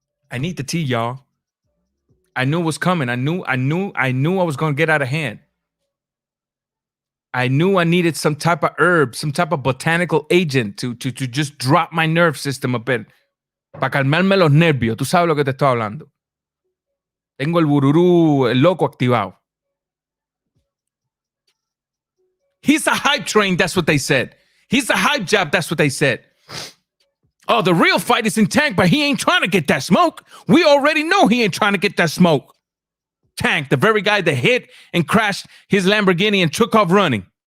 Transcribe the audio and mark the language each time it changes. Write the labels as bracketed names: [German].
[English] I need the tea, y'all. I knew it was coming. I knew I was going to get out of hand. I knew I needed some type of herb, some type of botanical agent to just drop my nerve system a bit. [Spanish] Para calmarme los nervios. Tú sabes lo que te estoy hablando. Tengo el bururú, el loco activado. [English] He's a hype train, that's what they said. He's a hype job, that's what they said. Oh, the real fight is in Tank, but he ain't trying to get that smoke. We already know he ain't trying to get that smoke. Tank, the very guy that hit and crashed his Lamborghini and took off running.